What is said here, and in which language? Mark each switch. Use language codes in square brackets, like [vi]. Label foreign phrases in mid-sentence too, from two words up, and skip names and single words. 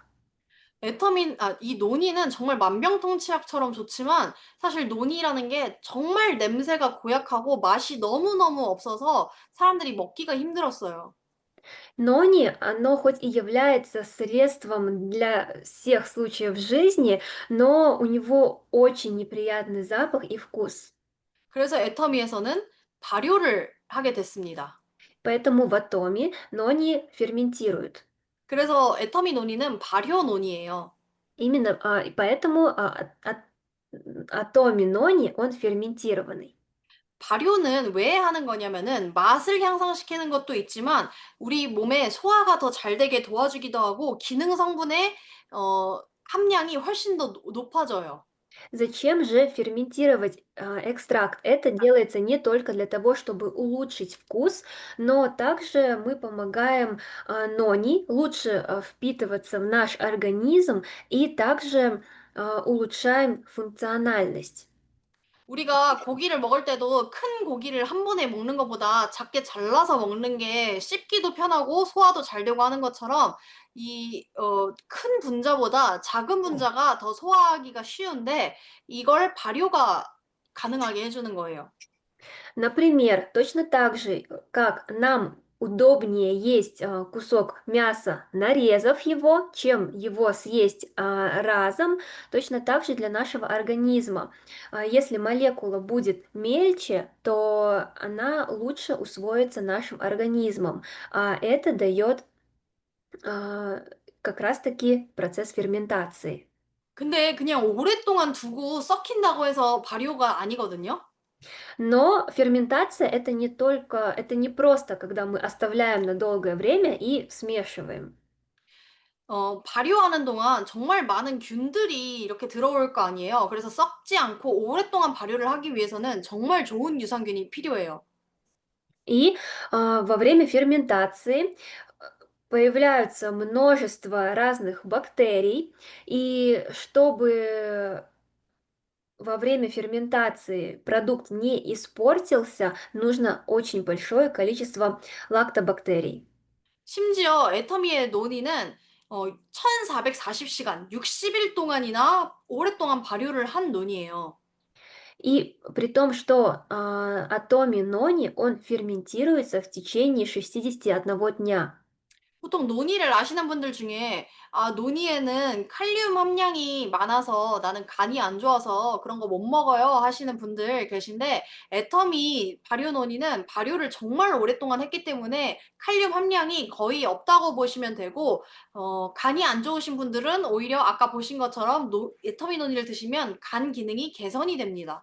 [ko] 이 논의는 정말 만병통치약처럼 좋지만 사실 논의라는 게 정말 냄새가 고약하고 맛이 너무너무 없어서 사람들이 먹기가 힘들었어요. [ru] Нони, оно хоть и является средством для всех случаев жизни, но у него очень неприятный запах и вкус. [ko] 그래서 애터미에서는 발효를 하게 됐습니다. [ru] Поэтому в атоме нони ферментируют. [ko] 그래서 애터미 논의는 발효 논의예요. [ru] Именно, и поэтому атоми нони, он ферментированный. [ko] 발효는 왜 하는 거냐면은 맛을 향상시키는 것도 있지만 우리 몸에 소화가 더 잘 되게 도와주기도 하고 기능 성분의 함량이 훨씬 더 높아져요. [ru] Зачем же ферментировать экстракт? Это делается не только для того, чтобы улучшить вкус, но также мы помогаем нони лучше впитываться в наш организм и также улучшаем функциональность. [ko] 우리가 고기를 먹을 때도 큰 고기를 한 번에 먹는 것보다 작게 잘라서 먹는 게 씹기도 편하고 소화도 잘 되고 하는 것처럼 큰 분자보다 작은 분자가 더 소화하기가 쉬운데 이걸 발효가 가능하게 해 주는 거예요. [ru] Например, точно так же, как нам удобнее есть кусок мяса, нарезав его, чем его съесть разом, точно так же для нашего организма. Если молекула будет мельче, то она лучше усвоится нашим организмом, а это дает а, как раз-таки процесс ферментации. [ko] 근데 그냥 오랫동안 두고 썩힌다고 해서 발효가 아니거든요. [ru] Но ферментация это не только, это не просто, когда мы оставляем на долгое время и смешиваем. [ko] 발효하는 동안 정말 많은 균들이 이렇게 들어올 거 아니에요. 그래서 썩지 않고 오랫동안 발효를 하기 위해서는 정말 좋은 유산균이 필요해요. [ru] И во время ферментации появляются множество разных бактерий, и чтобы во время ферментации продукт не испортился, нужно очень большое количество лактобактерий. [ko] 심지어 애터미의 논이는 1440시간, 60일 동안이나 오랫동안 발효를 한 논이에요. [ru] И при том, что атоми нони, он ферментируется в течение 61 дня. [ko] 보통 논이를 아시는 분들 중에 논이에는 칼륨 함량이 많아서 나는 간이 안 좋아서 그런 거 못 먹어요 하시는 분들 계신데 애터미 발효 논이는 발효를 정말 오랫동안 했기 때문에 칼륨 함량이 거의 없다고 보시면 되고 간이 안 좋으신 분들은 오히려 아까 보신 것처럼 애터미 논이를 드시면 간 기능이 개선이 됩니다.